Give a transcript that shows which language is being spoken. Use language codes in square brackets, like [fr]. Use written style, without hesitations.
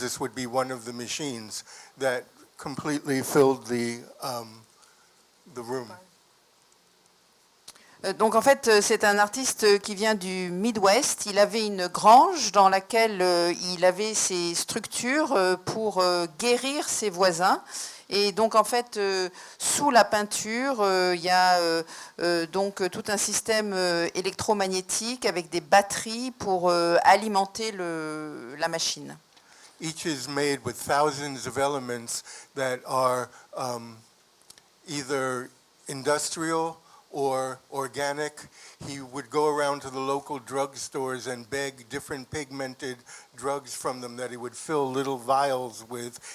[en] This would be one of the machines that completely filled the room. [fr] Donc en fait, c'est un artiste qui vient du Midwest. Il avait une grange dans laquelle il avait ses structures pour guérir ses voisins. Et donc en fait, sous la peinture, il y a donc tout un système électromagnétique avec des batteries pour alimenter la machine. [en] Each is made with thousands of elements that are either industrial or organic. He would go around to the local drugstores and beg different pigmented drugs from them that he would fill little vials with.